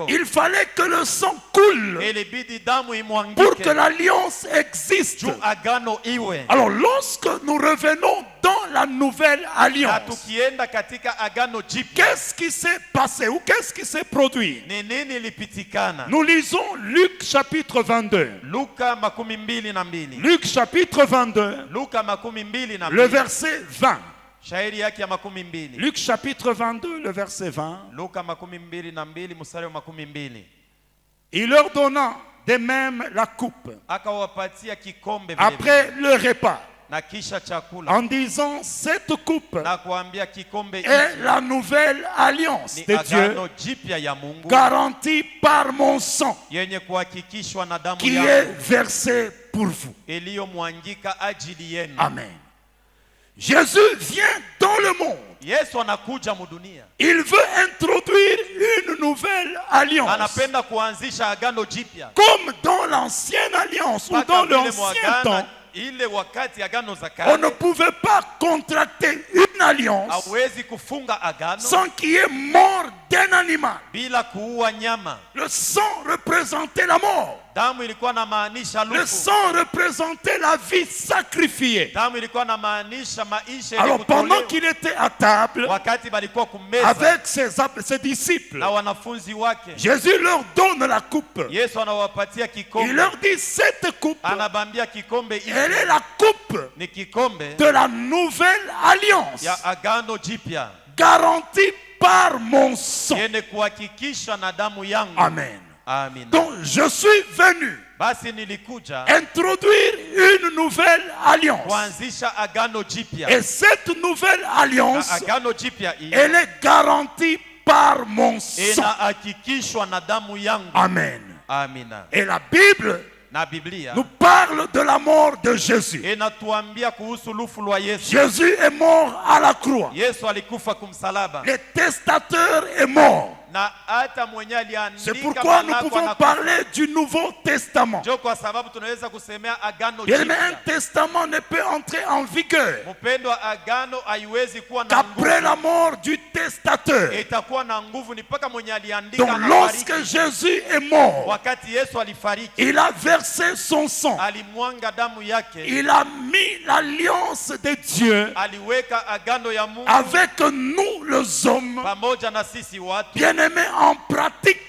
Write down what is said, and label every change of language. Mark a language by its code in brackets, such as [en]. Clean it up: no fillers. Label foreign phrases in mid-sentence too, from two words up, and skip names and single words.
[fr] Il fallait que le sang coule [sw] Ilibidi damu [fr] pour que [sw] imwangike [fr] l'alliance existe. [sw] juu agano iwe. [fr] Alors lorsque nous revenons dans la nouvelle [sw] Na [fr] alliance, [sw] tukienda katika agano jipya, [fr] qu'est-ce qui s'est passé ou qu'est-ce qui s'est produit? [sw] ni nini ilipitikana? [fr] Nous lisons Luc chapitre 22. [sw] Luka 22. [fr] Luc chapitre 22, [sw] Luka 22, [fr] le verset 20. [sw] shairi yake ya 22. [fr] Luc chapitre 22, le verset 20. [sw] Luka 22 mstari wa 22. [fr] Il leur donna de même la coupe [sw] Akawapatia kikombe vile [fr] après le repas, [sw] na kisha chakula, [fr] en disant, cette coupe [sw] na kuambia kikombe [fr] est [sw] hiki [fr] la nouvelle alliance [sw] ni [fr] de Dieu [sw] agano jipya ya Mungu [fr] garantie par mon sang [sw] yenye kuhakikishwa na damu [fr] qui est [sw] yangu [fr] versée pour vous. [sw] iliyomwangika ajili yenu. [fr] Amen. Jésus vient dans le monde. [sw] Yesu anakuja mudunia, [fr] Il veut introduire une nouvelle alliance. [sw] anapenda kuanzisha agano jipya [fr] Comme dans l'ancienne alliance ou [sw] mpaka [fr] dans [sw] vile [fr] l'ancien temps, [sw] mwagano ile wakati agano za [fr] on ne [sw] kale [fr] pouvait pas contracter une alliance [sw] hawezi kufunga agano [fr] sans qu'il y ait mort d'un animal. [sw] bila kuua nyama. [fr] Le sang représentait la mort. [sw] Damu ilikuwa inamaanisha [fr] Le [sw] lufu. [fr] sang représentait la vie sacrifiée. [sw] Damu ilikuwa inamaanisha maisha yenye [fr] Alors pendant [sw] kutolewa. [fr] qu'il était à table [sw] Wakati balikuwa kumeza [fr] avec ses disciples, [sw] na wanafunzi wake, [fr] Jésus leur donne la coupe. [sw] Yesu anawapatia [fr] Il [sw] kikombe. [fr] leur dit, cette coupe, [sw] Anabambia kikombe hiki [fr] elle est la coupe [sw] ni kikombe [fr] de la nouvelle alliance, [sw] ya agano jipya [fr] garantie par mon sang. [sw] yenye kuhakikishwa na damu yangu. [fr] Amen. [sw] Amina. [fr] Donc je suis venu [sw] Basi nilikuja [fr] introduire une nouvelle alliance. [sw] kuanzisha agano jipya. [fr] Et cette nouvelle [sw] Na [fr] alliance, [sw] agano jipya hii [fr] elle est garantie par mon sang. [sw] inahakikishwa na damu yangu. [fr] Amen. [sw] Amina. [fr] Et la Bible [sw] Na Biblia [fr] nous parle de la mort de Jésus. [sw] inatuambia kuhusu lufu lwa Yesu. [fr] Jésus est mort à la croix. [sw] Yesu alikufa kumsalaba. [fr] Le testateur est mort. [sw] Na hata mwenye [fr] C'est [sw] aliandika [fr] pourquoi nous [sw] manako [fr] pouvons [sw] anakufa. [fr] parler du Nouveau Testament. [sw] Ndio kwa sababu tunaweza kusemea agano [fr] Bien, mais un [sw] jipya. [fr] testament ne peut entrer en vigueur [sw] Mpendwa, agano haiwezi kuwa na [fr] qu'après la [sw] nguvu. [fr] mort du testateur. [sw] Itakuwa na nguvu ni mpaka mwenye aliandika [fr] Donc [sw] anafariki. [fr] lorsque Jésus est mort, [sw] Wakati Yesu alifariki, [fr] il a versé son sang. [sw] alimwanga damu yake, [fr] Il a mis l'alliance de Dieu [sw] aliweka agano ya Mungu [fr] avec nous les hommes, [sw] pamoja na sisi watu, [fr] bien-aimés en pratique.